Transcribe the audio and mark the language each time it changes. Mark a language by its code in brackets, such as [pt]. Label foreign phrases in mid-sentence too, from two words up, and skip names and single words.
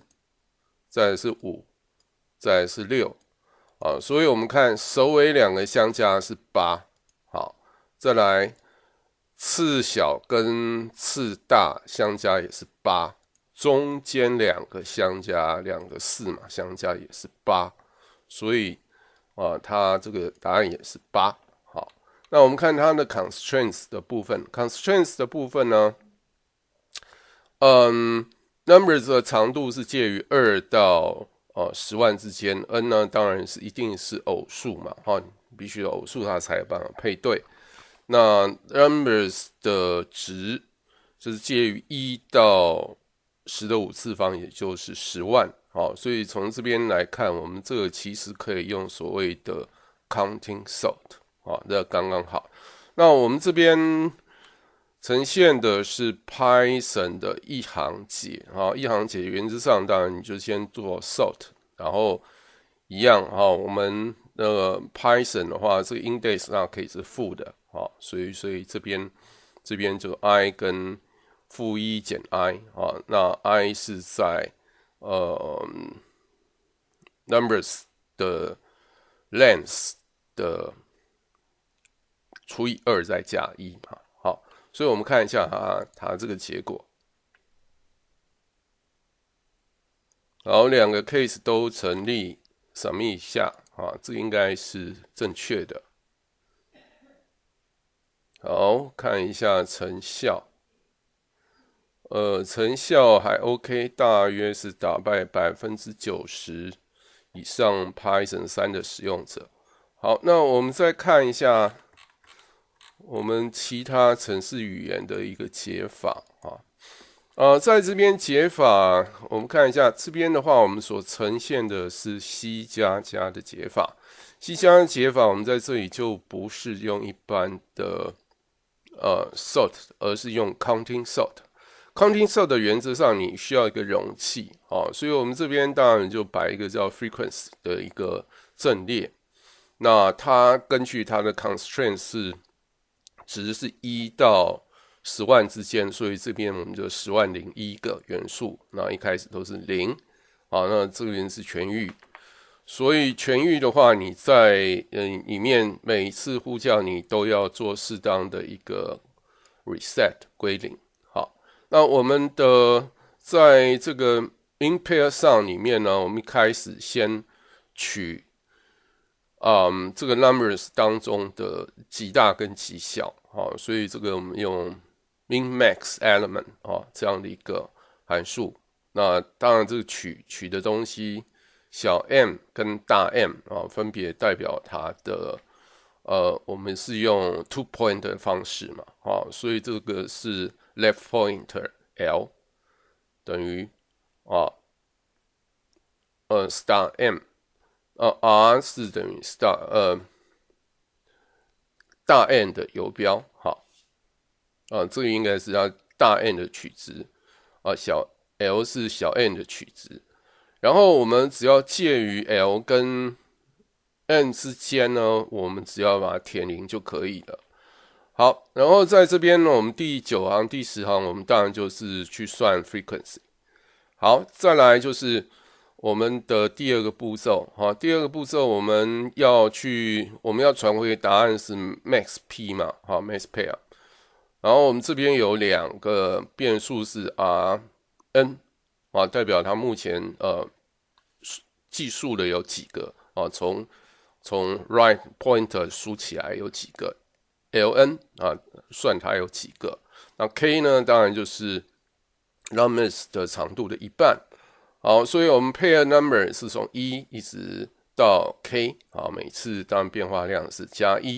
[zh] 再來是5，再來是6，所以我們看首尾兩個相加是8，好，再來次小跟次大相加也是8，中間兩個相加2個4嘛，相加也是8，所以它這個答案也是8。好，那我們看它的 constraints 的部分 ，constraints 的部分呢，numbers 的長度是介於2到10萬之間 ，n 呢當然是一定是偶數嘛，必須有偶數它才有辦法配對。那 numbers 的值就是介於1到10的5次方，也就是10萬。所以從這邊來看，我們這個其實可以用所謂的 [en] counting sort， [zh] 這剛剛好。那我們這邊呈現的是 Python 的一行解，一行解原則上當然你就先做 sort， 然後一樣我們Python 的話，這個 index 那可以是負的，所以這邊就 i 跟-1減 i，那 i 是在numbers 的 length 的除以2再加1嘛。所以我們看一下它這個結果。好，兩個 case 都成立 ，submit 一下這個應該是正確的。好，看一下成效。成效還 OK， 大約是打敗90%以上 Python 3 的使用者。好，那我們再看一下我們其他程式語言的一個解法在這邊解法，我們看一下這邊的話，我們所呈現的是 C 加加的解法。C 加加的解法，我們在這裡就不是用一般的sort， 而是用 [en] counting sort。 counting sort [zh] 的原則上，你需要一個容器所以我們這邊當然就擺一個叫 frequency 的一個陣列。那它根據它的 constraint 是值是1到10萬之間，所以這邊我們就100001個元素，那一開始都是0，那這邊是全域，所以全域的話，你在裡面每一次呼叫你都要做適當的一個 reset 歸零。好，那我們的在這個 [en] in pair sum [zh] 裡面呢，我們一開始先取這個 numbers 當中的極大跟極小，所以這個我們用 [en] min max element [zh] 這樣的一個函數。那當然，這個取的東西小 m 跟大 M 分別代表它的我們是用 2 point 的方式嘛，所以這個是 [en] left pointer [zh] L 等於 star M。R 是等於 star 大 N 的游標，好，這個應該是它大 N 的取值，小 L 是小 n 的取值，然後我們只要介於 L 跟 N 之間呢，我們只要把它填0就可以了。好，然後在這邊呢，我們第9行、第10行，我們當然就是去算 frequency。好，再來就是我們的第2個步驟，第2個步驟我們要傳回答案是 max p 嘛， [en] max pair。 [zh] 然後我們這邊有2個變數是 Rn，代表它目前計數的有幾個，從 [en] right pointer [zh] 數起來有幾個 ，ln 算它有幾個。那 k 呢，當然就是 numbers 的長度的1半。好，所以我們 [en] pair number [zh] 是從1一直到 k， 每次當然變化量是加1。